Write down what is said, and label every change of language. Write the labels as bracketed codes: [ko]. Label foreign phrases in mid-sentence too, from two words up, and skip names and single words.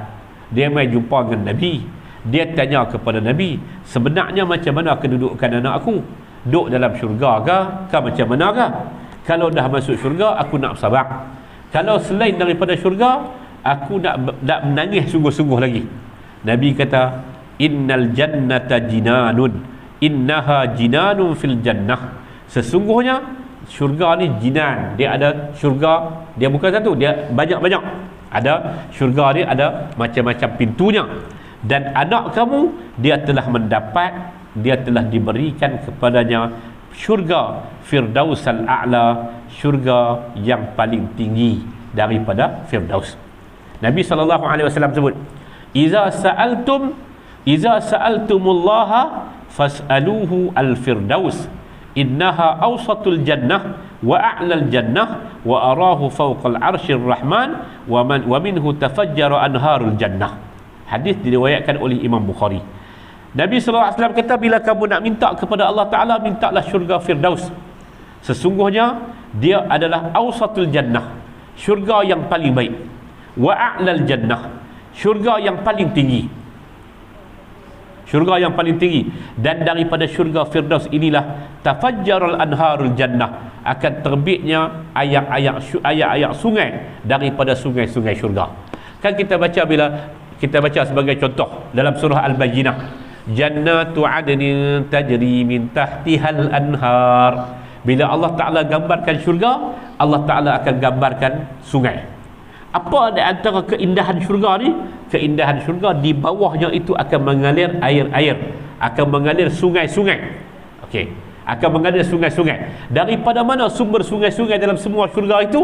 [ms] Dia mai jumpa dengan Nabi. Dia tanya kepada Nabi, sebenarnya macam mana kedudukan anak aku? Duduk dalam syurga ke macam mana ke? Kalau dah masuk syurga, aku nak sabar. Kalau selain daripada syurga, aku nak menangis sungguh-sungguh lagi. Nabi kata, [ar] إن الجنة جنان إنها جنان في الجنة, [ms] sesungguhnya syurga ni jinan. Dia ada syurga, dia bukan satu, dia banyak-banyak. Ada syurga dia ada macam-macam pintunya. Dan anak kamu, dia telah mendapat, dia telah diberikan kepadanya syurga firdaus al-a'la, syurga yang paling tinggi daripada firdaus. Nabi SAW sebut, [ar] إذا سألتم الله فاسألوه الفردوس إنها أوسط الجنة وأعلى الجنة وأراه فوق عرش الرحمن ومنه تفجر أنهار الجنة. [ms] Hadis diriwayatkan oleh Imam Bukhari. Nabi SAW kata, bila kamu nak minta kepada Allah Ta'ala, mintalah syurga firdaus. Sesungguhnya dia adalah [ar] أوسط الجنة, [ms] syurga yang paling baik, [ar] وأعلى الجنة, [ms] syurga yang paling tinggi, syurga yang paling tinggi. Dan daripada syurga firdaus inilah [ar] تفجر أنهار الجنة, [ms] akan terbitnya ayak-ayak sungai daripada sungai-sungai syurga. Kan kita baca, bila kita baca sebagai contoh dalam surah Al-Bayyinah, [ar] جنات عدن تجري من تحتها الأنهار. [ms] Bila Allah Ta'ala gambarkan syurga, Allah Ta'ala akan gambarkan sungai. Apa di antara keindahan syurga ni? Keindahan syurga, di bawahnya itu akan mengalir air-air, akan mengalir sungai-sungai. Okey, akan mengalir sungai-sungai. Daripada mana sumber sungai-sungai dalam semua syurga itu?